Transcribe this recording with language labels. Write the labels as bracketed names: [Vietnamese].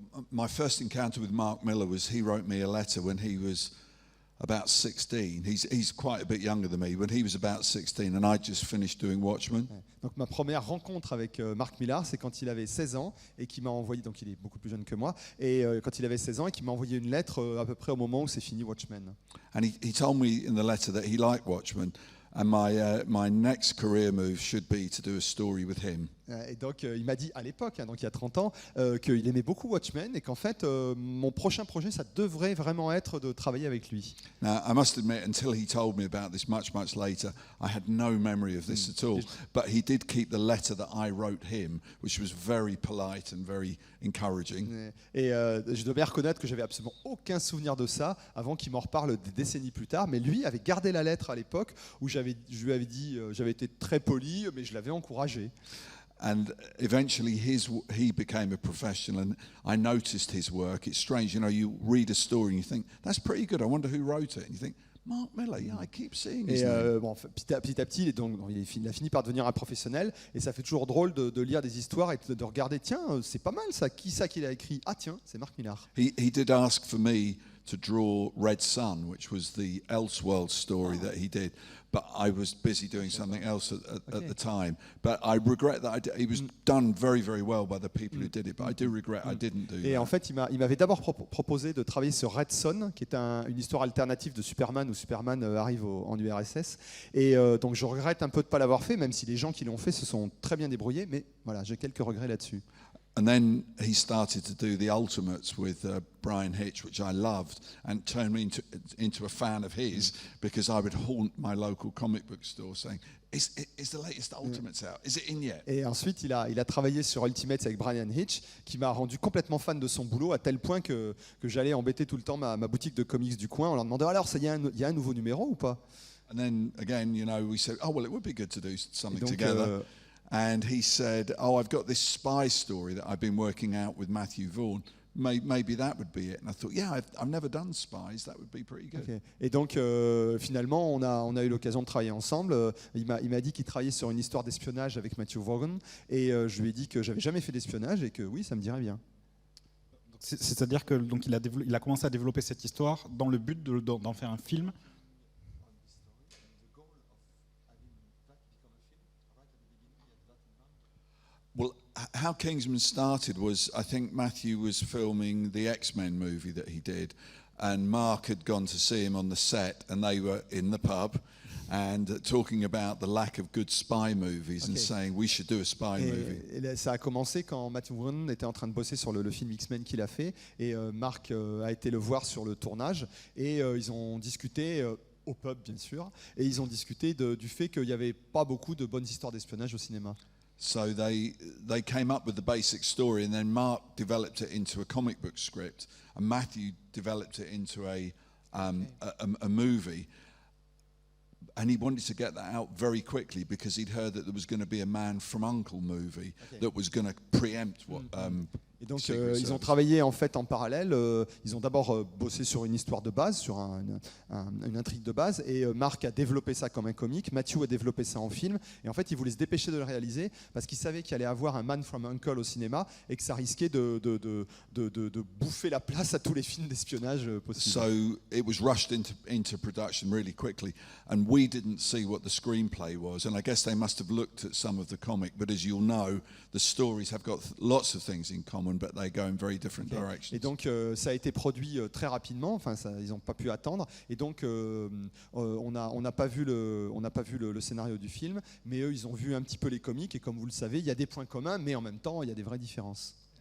[English] My first encounter with Mark Millar was he wrote me a letter when he was about 16. He's quite a bit younger than me. When he was about 16, and I'd just finished doing Watchmen. [French] Donc ma première rencontre avec Mark Millar, c'est quand il avait 16 ans et qui m'a envoyé, donc il est beaucoup plus jeune que moi, et quand il avait 16 ans et qui m'a envoyé une lettre à peu près au moment où c'est fini Watchmen. [English] And he told me in the letter that he liked Watchmen, and my next career move should be to do a story with him. [French] Et donc il m'a dit à l'époque, donc il y a 30 ans, qu'il aimait beaucoup Watchmen et qu'en fait mon prochain projet ça devrait vraiment être de travailler avec lui. [English] Now, I must admit, until he told me about this much later, I had no memory of this at all. But he did keep the letter that I wrote him, which was very polite and very encouraging. [French] Et je dois bien reconnaître que j'avais absolument aucun souvenir de ça avant qu'il m'en reparle des décennies plus tard. Mais lui avait gardé la lettre à l'époque où je lui avais dit, j'avais été très poli, mais je l'avais encouragé. [English] And eventually he became a professional, and I noticed his work. It's strange, you know, you read a story and you think, that's pretty good, I wonder who wrote it. And you think, Mark Miller, yeah, I keep seeing his name. [French] Bon, petit à petit, il a fini par devenir un professionnel, et ça fait toujours drôle de lire des histoires et de regarder, tiens, c'est pas mal ça, qui ça qui l'a écrit? Ah tiens, c'est Mark Millar. [English] He did ask for me to draw Red Sun, which was the Elseworlds story that he did. But I was busy doing something else at the time. But I regret that it was done very, very well by the people who did it. But I do regret I didn't do that. [French] Et en fait, il m'avait d'abord proposé de travailler sur Red Son, qui est une histoire alternative de Superman, où Superman arrive en URSS. Et donc je regrette un peu de ne pas l'avoir fait, même si les gens qui l'ont fait se sont très bien débrouillés. Mais voilà, j'ai quelques regrets là-dessus. [English] And then he started to do the Ultimates with Brian Hitch, which I loved, and turned me into a fan of his because I would haunt my local comic book store saying, is the latest Ultimates out? Is it in yet? [French] Et ensuite, il a travaillé sur Ultimates avec Brian Hitch, qui m'a rendu complètement fan de son boulot, à tel point que j'allais embêter tout le temps ma boutique de comics du coin en leur demandant, alors, il y a un nouveau numéro ou pas? [English] And then, again, you know, we said, oh, well, it would be good to do something together. And he said, oh, I've got this spy story that I've been working out with Matthew Vaughn. Maybe that would be it. And I thought, yeah, I've never done spies. That would be pretty good. [French] Okay. Et donc, finalement, on a eu l'occasion de travailler ensemble. Il m'a dit qu'il travaillait sur une histoire d'espionnage avec Matthew Vaughn. Et je lui ai dit que j'avais jamais fait d'espionnage et que oui, ça me dirait bien. C'est-à-dire que donc il a commencé à développer cette histoire dans le but d'en faire un film. [English] Well, how Kingsman started was, I think Matthew was filming the X-Men movie that he did, and Mark had gone to see him on the set, and they were in the pub and talking about the lack of good spy movies and saying we should do a spy movie. [French] Et ça a commencé quand Matthew Vaughn était en train de bosser sur le film X-Men qu'il a fait, et Mark a été le voir sur le tournage, et ils ont discuté au pub bien sûr, et ils ont discuté du fait qu'il n'y avait pas beaucoup de bonnes histoires d'espionnage au cinéma. [English] So they came up with the basic story, and then Mark developed it into a comic book script, and Matthew developed it into a movie. And he wanted to get that out very quickly because he'd heard that there was going to be a Man from U.N.C.L.E. movie that was going to preempt what. [French] Et donc ils ont travaillé en fait en parallèle. Ils ont d'abord bossé sur une histoire de base, sur une intrigue de base, et Mark a développé ça comme un comique. Matthew a développé ça en film. Et en fait, il voulait se dépêcher de le réaliser parce qu'il savait qu'il allait avoir un Man from U.N.C.L.E. au cinéma et que ça risquait de bouffer la place à tous les films d'espionnage possibles. [English] So it was rushed into production really quickly, and we didn't see what the screenplay was. And I guess they must have looked at some of the comic, but as you'll know, the stories have got lots of things in common. But they go in very different directions. [French] Et donc ça a été produit très rapidement. Enfin, ils n'ont pas pu attendre. Et donc on n'a pas vu le scénario du film, mais eux ils ont vu un petit peu les comics. Et comme vous le savez, il y a des points communs, mais en même temps il y a des vraies différences.